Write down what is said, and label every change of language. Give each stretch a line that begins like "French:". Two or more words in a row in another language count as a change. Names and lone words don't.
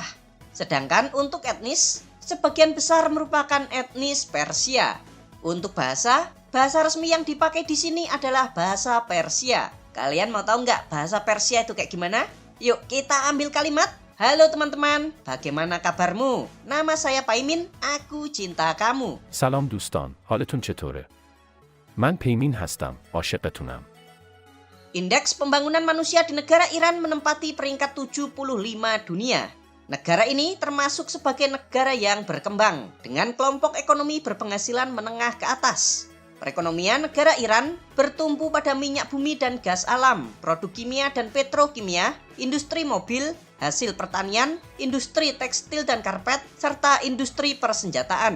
Indonesian: Sedangkan untuk etnis, sebagian besar merupakan etnis Persia. Untuk bahasa resmi yang dipakai di sini adalah bahasa Persia. Kalian mau tahu nggak bahasa Persia itu kayak gimana? Yuk kita ambil kalimat. Halo teman-teman, bagaimana kabarmu? Nama saya Paimin, aku cinta kamu.
Persian: سلام دوستان، حالتون چطوره؟ من پیمین هستم، عاشقتونم.
Indonesian: Indeks pembangunan manusia di negara Iran menempati peringkat 75 dunia. Negara ini termasuk sebagai negara yang berkembang dengan kelompok ekonomi berpenghasilan menengah ke atas. Perekonomian negara Iran bertumpu pada minyak bumi dan gas alam, produk kimia dan petrokimia, industri mobil, hasil pertanian, industri tekstil dan karpet, serta industri persenjataan.